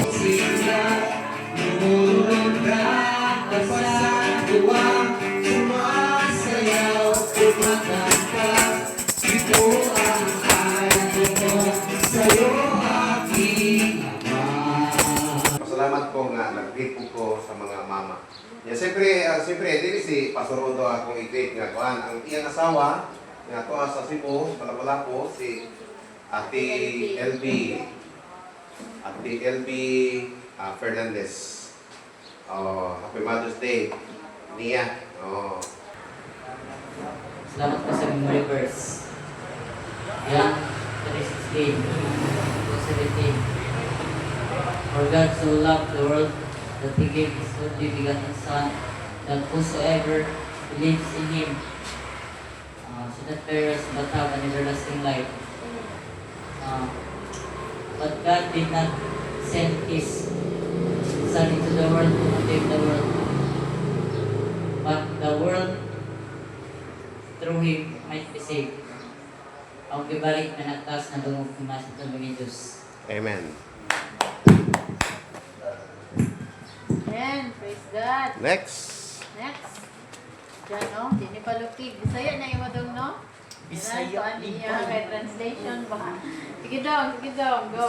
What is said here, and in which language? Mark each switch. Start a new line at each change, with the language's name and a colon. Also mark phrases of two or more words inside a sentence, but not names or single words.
Filipino: Sila, lumulog na sa tuwa, sumasayaw, kumakanta. Ito ang araw ko, sa'yo aking ama.
Cebuano: Salamat po nga, nag-greet ko sa mga mama. Ya, siyempre, dili si Pastor Rodo akong i-greet nga kuan. Ang iyang asawa, nga to sa Cebu, sa Palapalapo, si Ate LB. Ate LB Fernandez.
English: Oh, Happy Mother's Day.
Cebuano: Nia. Oh.
Filipino: Salamat po sa memory verse. Yan, 3:16, 2:17.
English: For God so loved the world that He gave His only begotten Son, that whosoever believes in Him should not perish but have an everlasting life. But God did not send His Son into the world to condemn the world, but the world through Him might be saved.
Filipino: Ang gibalik na natas na dungog kumasok ng mga Diyos.
English: Amen. Amen. Praise God. Next.
Cebuano: Next. Diyan, no? Dini palukig.
Filipino: Bisaya na yung madong, no?
Cebuano: Bisaya.
Filipino: May translation ba? Sige dong, go.